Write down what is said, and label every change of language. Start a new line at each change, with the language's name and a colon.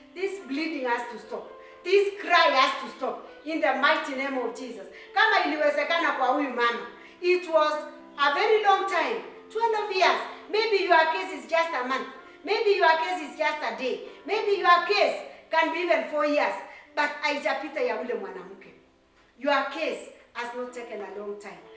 English: This bleeding has to stop. This cry has to stop in the mighty name of Jesus.
Swahili: Kama iliwezekana kwa huyu mama,
English: it was a very long time, 12 years. Maybe your case is just a month. Maybe your case is just a day. Maybe your case can be even 4 years. But
Swahili: haijapita ya ule mwanamke.
English: Your case has not taken a long time.